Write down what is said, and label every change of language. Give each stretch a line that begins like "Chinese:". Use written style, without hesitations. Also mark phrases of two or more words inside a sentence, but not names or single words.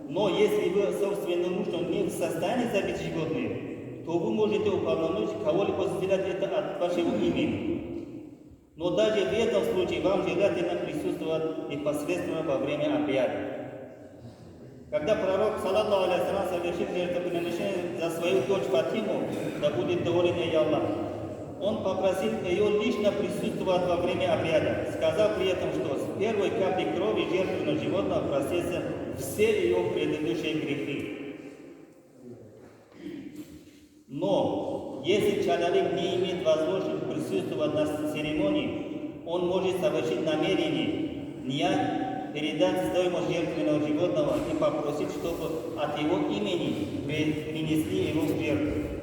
Russian: Но если вы собственным мужем не в состоянии забить животное, то вы можете уполномочить кого-либо сделать это от вашего имени. Но даже в этом случае вам желательно присутствовать непосредственно во время обряда. Когда пророк,
Arabic: صلى الله عليه وسلم,
Russian: совершил жертвоприношение за свою дочь Фатиму, да будет доволен ей Аллах, он попросил ее лично присутствовать во время обряда, сказав при этом, что с первой капли крови жертвенного животного простятся все ее предыдущие грехи. Но если человек не имеет возможности присутствовать на церемонии, он может совершить намерение не передать стоимость жертвенного животного и попросить, чтобы от его имени принесли его в жертву.